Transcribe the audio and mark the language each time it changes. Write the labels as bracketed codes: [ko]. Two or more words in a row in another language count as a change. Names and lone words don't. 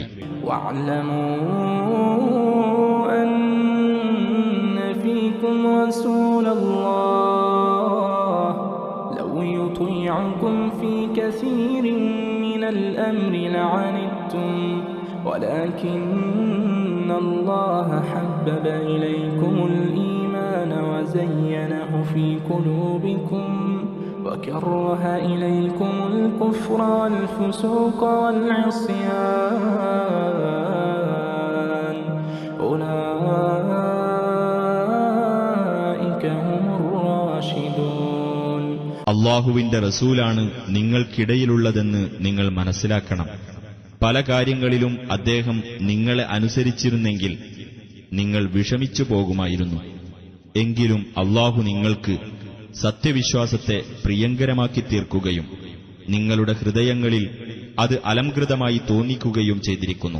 [ar] واعلموا أن فيكم رسول الله لو يطيعكم في كثير من الأمر لعنتم ولكن الله حبب إليكم الإيمان وزينه في قلوبكم وكره إليكم الكفر والفسوق والعصيان أولئك هم الراشدون. [ml] അല്ലാഹുവിന്റെ റസൂലാണ് നിങ്ങൾക്കിടയിലുള്ളതെന്ന് നിങ്ങൾ മനസ്സിലാക്കണം. പല കാര്യങ്ങളിലും അദ്ദേഹം നിങ്ങളെ അനുസരിച്ചിരുന്നെങ്കിൽ നിങ്ങൾ വിഷമിച്ചു പോകുമായിരുന്നു. എങ്കിലും അല്ലാഹു നിങ്ങൾക്ക് സത്യവിശ്വാസത്തെ പ്രിയങ്കരമാക്കി തീർക്കുകയും നിങ്ങളുടെ ഹൃദയങ്ങളിൽ അത് അലംകൃതമായി തോന്നിക്കുകയും ചെയ്തിരിക്കുന്നു.